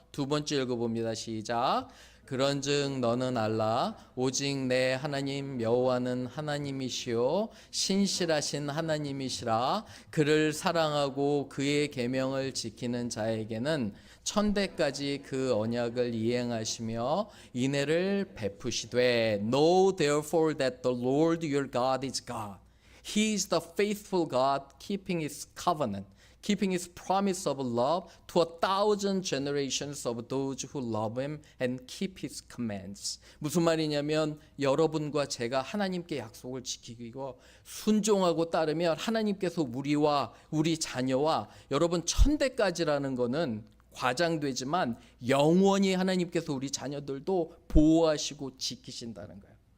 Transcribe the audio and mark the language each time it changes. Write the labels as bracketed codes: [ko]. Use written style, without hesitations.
[ko] 두 번째 읽어봅니다. 시작. 그런즉 너는 알라 오직 내 하나님 여호와는 하나님이시요 신실하신 하나님이시라. 그를 사랑하고 그의 계명을 지키는 자에게는 천대까지 그 언약을 이행하시며 인애를 베푸시되 [en] Know therefore that the Lord your God is God. He is the faithful God keeping his covenant. Keeping his promise of love to 1,000 generations of those who love him and keep his commands. [ko] 무슨 말이냐면 여러분과 제가 하나님께 약속을 지키고 순종하고 따르면 하나님께서 우리와 우리 자녀와 여러분 천대까지라는 거는 과장되지만 영원히 하나님께서 우리 자녀들도 보호하시고 지키신다는 거예요.